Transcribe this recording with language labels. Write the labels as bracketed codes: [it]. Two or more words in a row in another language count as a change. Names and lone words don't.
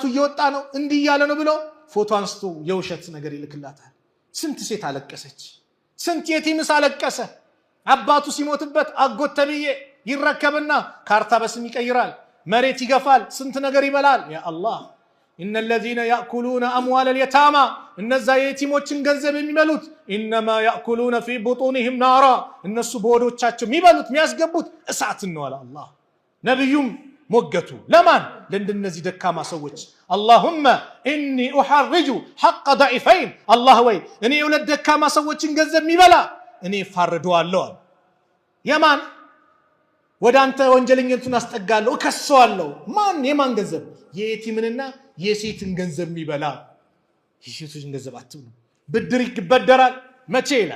[am] እየወጣ ነው እንዲህ እያለ ነው ብሎ ፎቶ አንስቶ የውሸት ነገር ይልክላታል። ስንት ሴት አለቀሰች፣ ስንት የቲምስ አለቀሰ። አባቱ ሲሞትበት አጎት ተብዬ ይረከብና ካርታ በስም ይቀይራል፣ መሬት ይገፋል፣ ስንት ነገር ይበላል። [ar] يا الله إن الذين يأكلون أموال اليتامى [am] እነዛ የየቲሞችን ገንዘብ የሚበሉት [ar] إنما يأكلون في بطونهم نارا [am] እነሱ በሆዶቻቸው የሚበሉት የሚያስገቡት እሳት ነው አለ አላህ። ነብዩም ሞገቱ ለማን? ለእንደነዚህ ደካማ ሰዎች። [ar] اللهم إني أحرج حق ضعيفين [am] አላህ ወይ እኔ የሁለት ደካማ ሰዎችን ገንዘብ የሚበላ እኔ ፋርደዋለሁ። የማን? ወደ አንተ ወንጀለኝነቱን አስጠጋለሁ፣ እከሰዋለሁ። ማን? የማን ገንዘብ? የየቲምንና የሴትን ገንዘብ የሚበላ። የሴቶችን ገንዘብ አትብሉ። ብድር ይበደራል፣ መቼ ይላል?